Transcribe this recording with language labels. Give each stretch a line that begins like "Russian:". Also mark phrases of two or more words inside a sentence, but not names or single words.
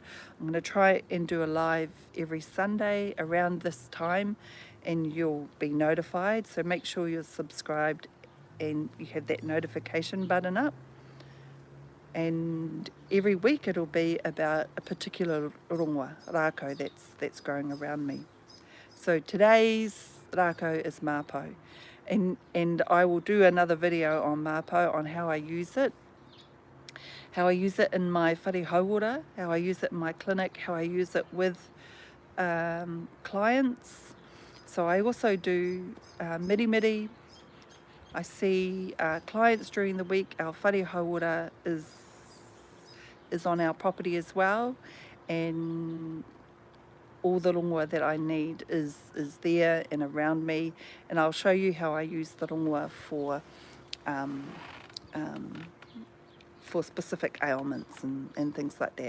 English: I'm going to try and do a live every Sunday around this time, and you'll be notified. So make sure you're subscribed and you have that notification button up. And every week it'll be about a particular
Māori: rongoā, rākau
English: that's growing around me. So today's rākau is Māpou, and I will do another video on Māpou, on how I use it in my
Māori: whare hauora,
English: how I use it in my clinic, how I use it with clients. So I also do miri. I see clients during the week. Our
Māori: whare hauora
English: is on our property as well, and all the rongoā that I need is there and around me, and I'll show you how I use the rongoā um, for specific ailments and things like that.